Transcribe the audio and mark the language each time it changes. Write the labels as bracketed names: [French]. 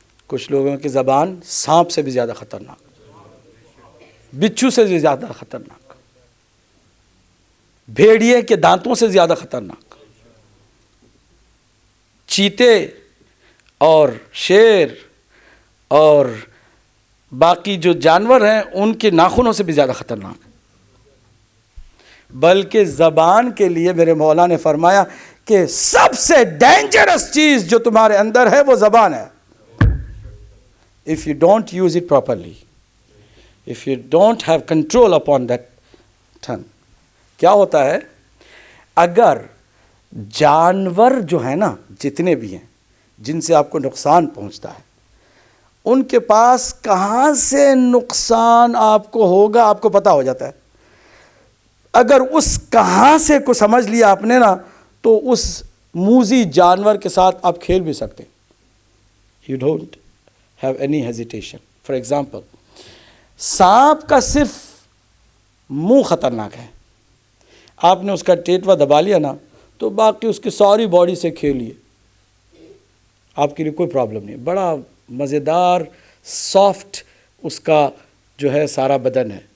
[Urdu] کچھ لوگوں کی زبان سانپ سے بھی زیادہ خطرناک، بچھو سے بھی زیادہ خطرناک، بھیڑیے کے دانتوں سے زیادہ خطرناک، چیتے اور شیر اور باقی جو جانور ہیں ان کے ناخنوں سے بھی زیادہ خطرناک. بلکہ زبان کے لیے میرے مولا نے فرمایا کہ سب سے ڈینجرس چیز جو تمہارے اندر ہے وہ زبان ہے. [English] If you don't use it properly, if you don't have control upon that tongue. [Urdu] کیا ہوتا ہے اگر جانور جو ہے نا جتنے بھی ہیں جن سے آپ کو نقصان پہنچتا ہے ان کے پاس کہاں سے نقصان آپ کو ہوگا آپ کو پتہ ہو جاتا ہے. اگر اس کہاں سے کو سمجھ لیا آپ نے نا تو اس موذی جانور کے ساتھ آپ کھیل بھی سکتے. [English] You don't have any hesitation. For example, [Urdu] سانپ کا صرف منہ خطرناک ہے. آپ نے اس کا ٹیٹوا دبا لیا نا تو باقی اس کی ساری باڈی سے کھیلیے، آپ کے لیے کوئی پرابلم نہیں. بڑا مزیدار سافٹ اس کا جو ہے سارا بدن ہے.